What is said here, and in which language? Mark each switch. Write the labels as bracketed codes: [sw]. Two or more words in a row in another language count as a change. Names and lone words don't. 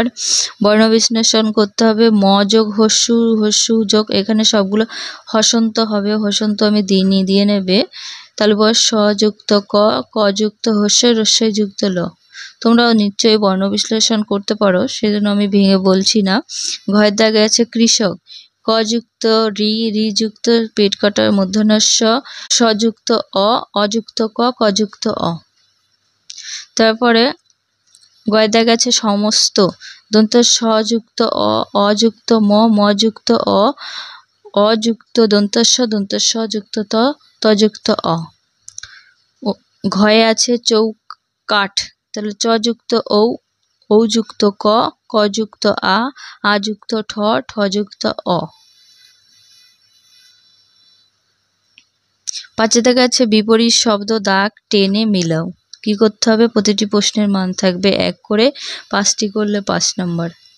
[bn] বর্ণ বিশ্লেষণ করতে হবে ম যোগ হস্যু, হস্যু যোগ, এখানে সবগুলো হসন্ত হবে, হসন্ত আমি দিইনি, দিয়ে নেবে। তাহলে স যুক্ত ক, ক যুক্ত হস্যই, রস্যই যুক্ত ল। তোমরাও নিশ্চয়ই বর্ণ বিশ্লেষণ করতে পারো, সেজন্য আমি ভেঙে বলছি না। ঘয়ের দাগে আছে কৃষক, ক যুক্ত রি, রি যুক্ত পেট কাটার মূর্ধন্য স, সযুক্ত অ, অযুক্ত ক, ক যুক্ত অ। তারপরে গয় দাগে আছে সমস্ত, দন্ত সযুক্ত অ, অযুক্ত ম, মযুক্ত অ, অযুক্ত দন্তস্ব, দন্তস্ব যুক্ত ত, তযুক্ত অ। ঘয়ে আছে চৌকাঠ, তাহলে চ যুক্ত ঔ, ঔ যুক্ত ক, ক যুক্ত আ, আ যুক্ত ঠ, ঠ যুক্ত অ। 5 দাগে আছে বিপরীত শব্দ দাগ টেনে মিলাও। কি করতে হবে? প্রতিটি প্রশ্নের মান থাকবে 1 করে, 5টি করলে 5 নম্বর।